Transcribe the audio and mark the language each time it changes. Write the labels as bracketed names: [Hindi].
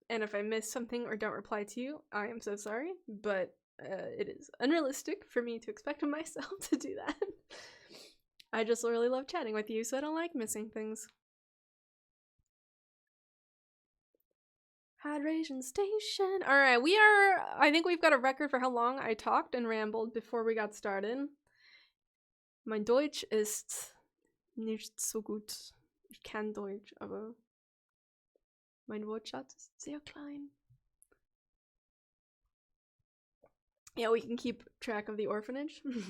[English] And if I miss something or don't reply to you, I am so sorry, but it is unrealistic for me to expect of myself to do that. I just really love chatting with you, so I don't like missing things. Hydration station. Alright, I think we've got a record for how long I talked and rambled before we got started. [German] Mein Deutsch ist nicht so gut. Ich kann Deutsch, aber mein Wortschatz ist sehr klein. [English] Yeah, we can keep track of the orphanage.